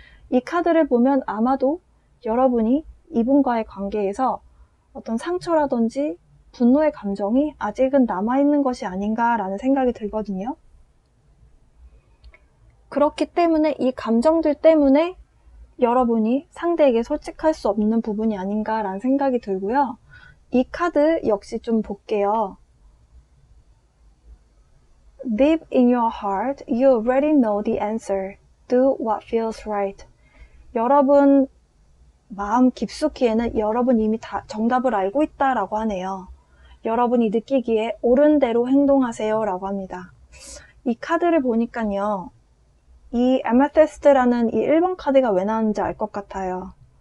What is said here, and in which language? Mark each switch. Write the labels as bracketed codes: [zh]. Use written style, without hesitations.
[ko] 이 카드를 보면 아마도 여러분이 이분과의 관계에서 어떤 상처라든지 분노의 감정이 아직은 남아있는 것이 아닌가라는 생각이 들거든요. 그렇기 때문에 이 감정들 때문에 여러분이 상대에게 솔직할 수 없는 부분이 아닌가라는 생각이 들고요. 이 카드 역시 좀 볼게요. [en] Deep in your heart, you already know the answer. Do what feels right. [ko] 여러분 마음 깊숙이에는 여러분 이미 다 정답을 알고 있다라고 하네요. 여러분이 느끼기에 옳은 대로 행동하세요 라고 합니다. 이 카드를 보니까요. 이 아마테스트라는 이 1번 카드가 왜 나왔는지 알 것 같아요.